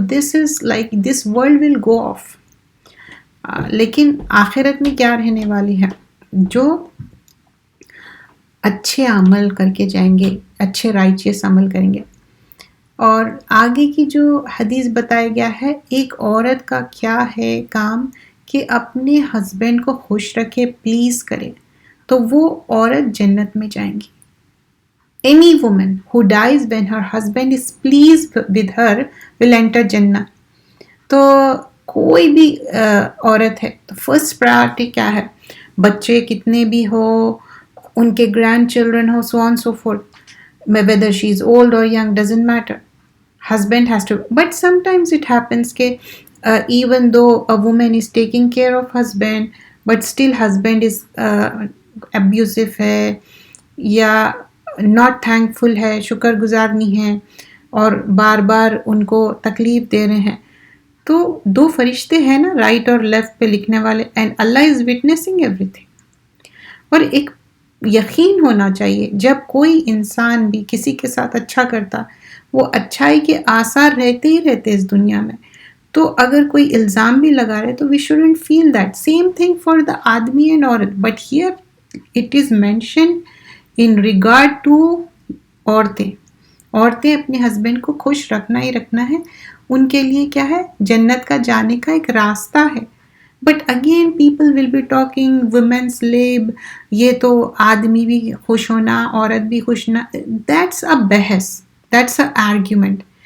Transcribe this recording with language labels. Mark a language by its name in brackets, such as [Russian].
[English] So this is like this world will go off. [Urdu] لیکن آخرت میں کیا رہنے والی ہے؟ جو اچھے عمل کر کے جائیں گے, اچھے رائچیس عمل کریں گے. اور آگے کی جو حدیث بتایا گیا ہے, ایک عورت کا کیا ہے کام کہ اپنے ہسبینڈ کو خوش رکھے, پلیز کرے, تو وہ عورت جنت میں جائیں گی. [English] Any woman who dies when her husband is pleased with her will enter Jannah. [Urdu] تو کوئی بھی عورت ہے تو فرسٹ پرائرٹی کیا ہے؟ بچے کتنے بھی ہو, ان کے grand children ہو, [English] so on so forth, whether she is old or young doesn't matter. Husband has to, but sometimes it happens کہ even though a woman is taking care of husband but still husband is abusive ہے یا not thankful ہے, [Urdu] شکر گزار نہیں ہے, [English] اور بار بار ان کو تکلیف دے رہے ہیں. [Urdu] تو دو فرشتے ہیں نا, رائٹ اور لیفٹ پہ لکھنے والے, [English] And Allah is witnessing everything. [Urdu] اور ایک یقین ہونا چاہیے جب کوئی انسان بھی کسی کے ساتھ اچھا کرتا, وہ اچھائی کے آثار رہتے ہی رہتے اس دنیا میں. تو اگر کوئی الزام بھی لگا رہے تو [English] we shouldn't feel that. Same thing for the آدمی and عورت, but here it is mentioned in regard to عورتیں. [Urdu] عورتیں اپنے ہسبینڈ کو خوش رکھنا ہی رکھنا ہے, ان کے لیے کیا ہے, جنت کا جانے کا ایک راستہ ہے. [English] but again people will be talking women's lib, [Urdu] یہ تو آدمی بھی خوش ہونا عورت بھی خوش نہ، [English] That's a بحث، that's a argument.